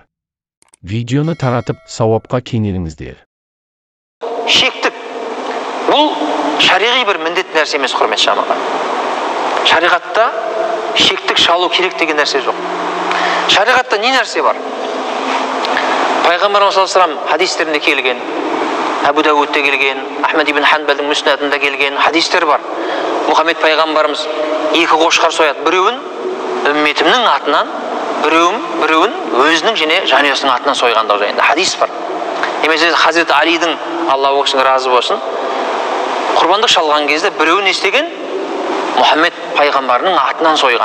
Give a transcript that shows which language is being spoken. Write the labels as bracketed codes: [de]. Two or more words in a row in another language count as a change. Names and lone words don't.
[kk] Видеоны таратып, сауапқа кенеліңіздер. Шектік бұл шариғи бір міндет нәрсе емес, құрметті жамағат. Шариғатта шектік шалу керек деген нәрсе жоқ. Шариғатта не нәрсе бар? Пайғамбарымыз [ar] صلى الله عليه وسلم [kk] хадистерінде келген, Абу Дауудта келген, Ахмад ибн Ханбалдың Муснадында келген хадистер бар. Мұхаммед пайғамбарымыз екі қошқар сояды, біреуін үмметімнің атынан, біреуін өзінің және жанұясының атынан сойғандау жайында хадис бар. Немесе Хазіреті Алидің, Алла ол кісіге разы болсын, құрбандық шалған кезде біреуін естеген Мұхаммед пайғамбарының атынан сойған.